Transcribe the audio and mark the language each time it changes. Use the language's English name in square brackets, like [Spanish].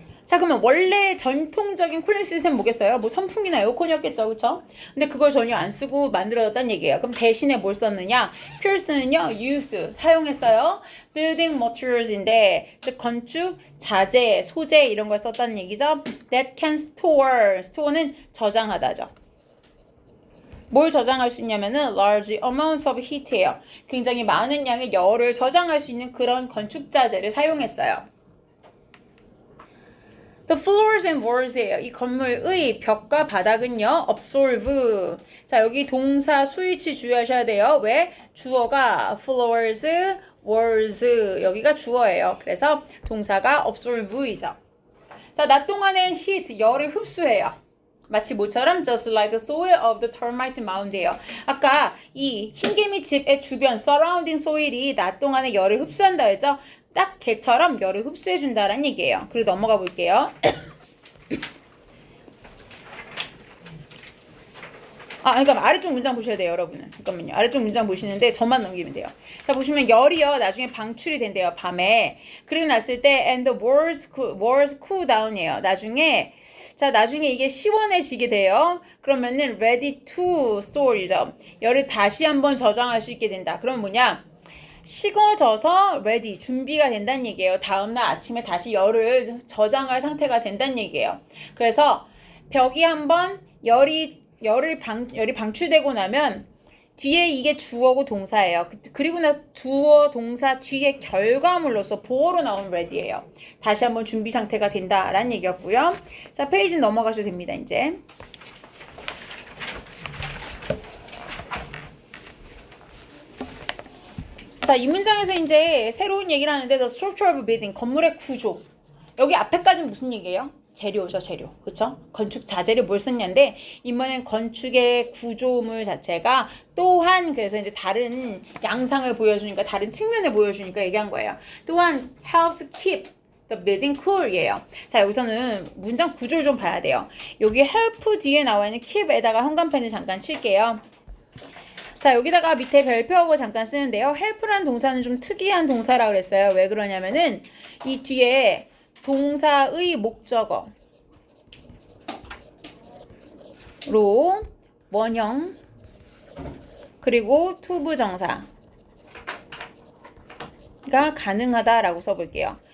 [Korean] 자, 그러면 원래 전통적인 쿨링 시스템 뭐겠어요? 뭐 선풍기나 에어컨이었겠죠, 그쵸? 근데 그걸 전혀 안 쓰고 만들어졌다는 얘기예요. 그럼 대신에 뭘 썼느냐? Pierce는요, used, 사용했어요. [English] building materials [Korean] 인데, 즉 건축, 자재, 소재 이런 걸 썼다는 얘기죠. [English] that can store, [Korean] store는 저장하다죠. 뭘 저장할 수 있냐면은 [English] large amounts of heat [Korean] 예요. 굉장히 많은 양의 열을 저장할 수 있는 그런 건축 자재를 사용했어요. [English] The floors and walls예요. [Korean] 이 건물의 벽과 바닥은요, absorb. 자, 여기 동사 수위치 주의하셔야 돼요. 왜? 주어가 floors, walls. 여기가 주어예요. 그래서 동사가 absorb이죠. 자, 낮 동안엔 heat, 열을 흡수해요. 마치 뭐처럼 [English] just like the soil of the termite mound예요. [Korean] 아까 이 흰개미 집의 주변 [English] surrounding soil [Korean] 이 낮 동안에 열을 흡수한다 했죠? 딱 개처럼 열을 흡수해준다는 얘기예요. 그리고 넘어가 볼게요. 그러니까 아래쪽 문장 보셔야 돼요, 여러분은. 잠깐만요. 아래쪽 문장 보시는데 저만 넘기면 돼요. 자, 보시면 열이요. 나중에 방출이 된대요, 밤에. 그리고 났을 때 [English] and the walls cool down이에요. [Korean] 나중에 이게 시원해지게 돼요. 그러면은 [English] ready to store이죠. [Korean] 열을 다시 한번 저장할 수 있게 된다. 그럼 뭐냐? 식어져서 ready, 준비가 된다는 얘기예요. 다음날 아침에 다시 열을 저장할 상태가 된다는 얘기예요. 그래서 벽이 한번 열이 방출되고 나면 뒤에 이게 주어고 동사예요. 그리고 나 주어 동사 뒤에 결과물로서 보어로 나온 ready예요. 다시 한번 준비 상태가 된다라는 얘기였고요. 자, 페이지 넘어가셔도 됩니다. 이제. 자, 이 문장에서 이제 새로운 얘기를 하는데 [English] the structure of a building, [Korean] 건물의 구조. 여기 앞에까지는 무슨 얘기예요? 재료죠, 재료. 그쵸? 건축 자재를 뭘 썼냐인데, 이번엔 건축의 구조물 자체가 또한, 그래서 이제 다른 양상을 보여주니까, 다른 측면을 보여주니까 얘기한 거예요. 또한, [English] helps keep the building cool 이에요. [Korean] 자, 여기서는 문장 구조를 좀 봐야 돼요. 여기 help 뒤에 나와 있는 keep에다가 현관펜을 잠깐 칠게요. 자, 여기다가 밑에 별표하고 잠깐 쓰는데요. help라는 동사는 좀 특이한 동사라고 그랬어요. 왜 그러냐면은, 이 뒤에 동사의 목적어로 원형 그리고 투부정사가 가능하다라고 써볼게요.